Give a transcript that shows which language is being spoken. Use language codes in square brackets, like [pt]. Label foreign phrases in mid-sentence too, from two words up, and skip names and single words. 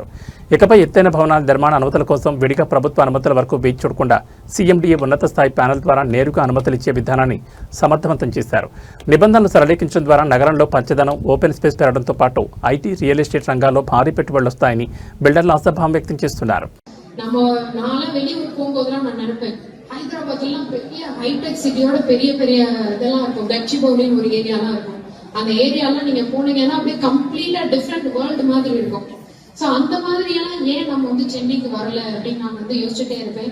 [te] ఇకపై ఎత్తైన భవనాల నిర్మాణ అనుమతుల కోసం విడిగా ప్రభుత్వ అనుమతుల వరకు వేచి చూడకుండా CMDA ఉన్నత స్థాయి ప్యానెల్ ద్వారా నేరుగా అనుమతులు ఇచ్చే విధానాన్ని సమర్థవంతం చేశారు. నిబంధనలు సరళీకరించడం ద్వారా నగరంలో పచ్చదనం, [en] open space [te] పెరగడంతో పాటు IT, [en] real estate [te] రంగాల్లో భారీ పెట్టుబడులు వస్తాయని బిల్డర్లు ఆశాభావం వ్యక్తం చేస్తున్నారు. [ta] நம்ம நாளை வெளியூர் போகும்போதெல்லாம் நான் நினைப்பேன், ஹைதராபாத்லாம் பெரிய ஹைடெக் சிட்டியோட பெரிய பெரிய இதெல்லாம் இருக்கும், கச்சிபௌலின்னு ஒரு ஏரியாலாம் இருக்கும். அந்த ஏரியாலாம் நீங்க போனீங்கன்னா அப்படியே [en] completely different world [ta] மாதிரி இருக்கும். ஸோ அந்த மாதிரியெல்லாம் ஏன் நம்ம வந்து சென்னைக்கு வரல அப்படின்னு நான் வந்து யோசிச்சுட்டே இருப்பேன்.